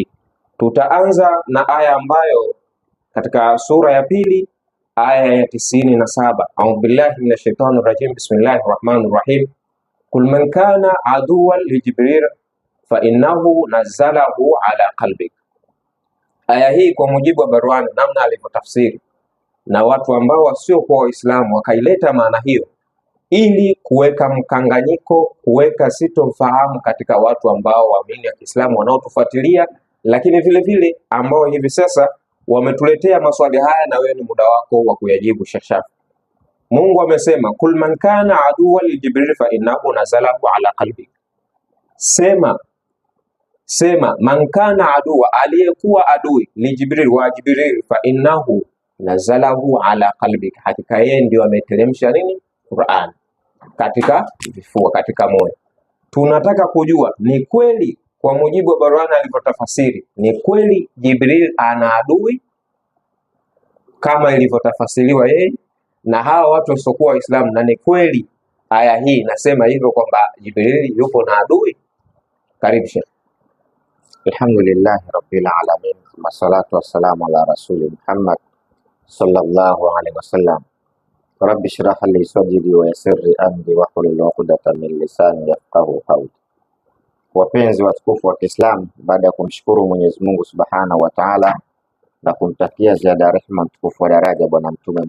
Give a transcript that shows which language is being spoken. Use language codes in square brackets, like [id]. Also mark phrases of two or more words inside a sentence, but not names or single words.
[sw] Tutaanza na aya ambayo katika sura ya pili aya ya 97, [ar] أعوذ بالله من الشيطان الرجيم بسم الله الرحمن الرحيم, قل من كان عدوا لجبريل فإنه نزله على قلبك. [sw] Aya hii kwa mujibu wa Barwani, namna alivyotafsiri na watu ambao wasiokuwa Waislamu wakaileta maana hiyo ili kuweka mkanganyiko, kuweka sitomfahamu katika watu ambao waamini ya Kiislamu wanaotufuatilia, lakini vile vile ambao hivi sasa wametuletea maswali haya, na wewe ni muda wako wa kuyajibu. Sheikh Shafi, Mungu amesema [ar] قل من كان عدوا لجبريل فإنه نزله على قلبي. Sema من كان عدوا, [sw] aliyekuwa adui, [ar] لجبريل, [sw] wa Jibril, [ar] فإنه نزله على قلبي, [sw] hakika yeye ndio ameteremsha nini? Qur'an katika vifua, katika moyo. Tunataka kujua ni kweli kwa mujibu wa Barwani alivyotafasiri, ni kweli Jibril ana adui kama ilivyotafasiriwa yeye na hawa watu wasiokuwa Waislamu, na ni kweli aya hii inasema hivyo kwamba Jibril yupo na adui? Karibu Sheikh. [ar] الحمد لله رب العالمين والصلاة والسلام على رسول محمد صلى الله عليه وسلم. رب اشرح لي صدري ويسر لي أمري واحلل عقدة من لساني يفقهوا قولي. [sw] Wapenzi watukufu wa Kiislamu, baada ya kumshukuru Mwenyezi Mungu [ar] سبحانه وتعالى [sw] na kumtakia ziada rehema mtukufu wa daraja Bwana Mtume